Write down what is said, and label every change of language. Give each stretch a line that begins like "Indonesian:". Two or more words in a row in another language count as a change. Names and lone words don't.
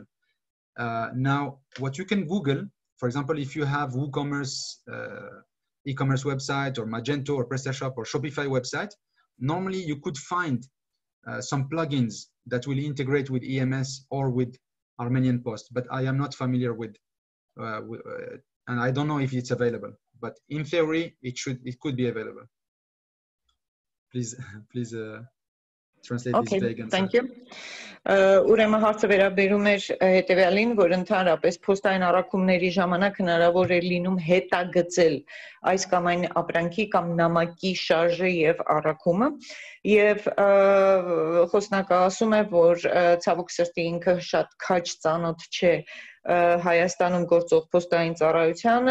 English: Now, what you can Google, for example, if you have WooCommerce e-commerce website or Magento or PrestaShop or Shopify website, normally you could find some plugins that will integrate with EMS or with Armenian Post, but I am not familiar with and I don't know if it's available, but in theory, it could be available. Please translate this vague answer. Thank you.
Armenian: Ուրեմն հարցը վերաբերում էր հետևյալին, որ ընդհանրապես փոստային առաքումների ժամանակ հնարավոր է լինում հետագծել այս կամ այն ապրանքի կամ նամակի շարժը եւ առաքումը եւ խոսնակը ասում է, որ ցավոք սրտի ինքը շատ քաջ ծանոթ չէ Հայաստանում գործող փոստային ծառայությանը